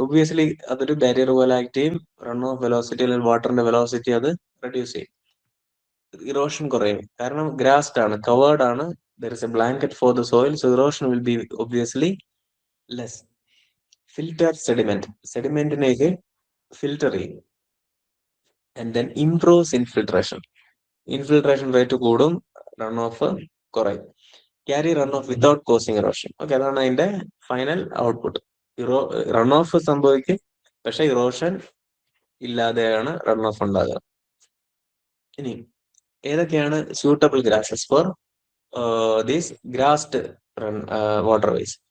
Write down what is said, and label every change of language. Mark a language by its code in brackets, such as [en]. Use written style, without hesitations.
[ml] Obviously അതൊരു barrier പോലെ act ചെയ്യും. റൺ ഓഫ് വെലോസിറ്റി അല്ലെങ്കിൽ വാട്ടറിന്റെ വെലോസിറ്റി അത് റെഡ്യൂസ് ചെയ്യും. ഇറോഷൻ കുറയും, കാരണം ഗ്രാസ്ഡ് ആണ്, കവേർഡ് ആണ്. [en] there is a blanket for the soil, so erosion will be obviously less. [ml] filter സെഡിമെന്റിനേക്ക് filter ചെയ്യും. [en] and then improves infiltration rate [ml] കൂടും, റൺ ഓഫ് കുറയും. [en] Carry run off without causing erosion. Okay, [ml] അതാണ് അതിന്റെ final output. Run off സംഭവിക്കും, പക്ഷെ erosion ഇല്ലാതെയാണ് run off ഉണ്ടാകുക. ഇനി ഏതൊക്കെയാണ് suitable grasses for these ഗ്രാസ്ഡ് water vase?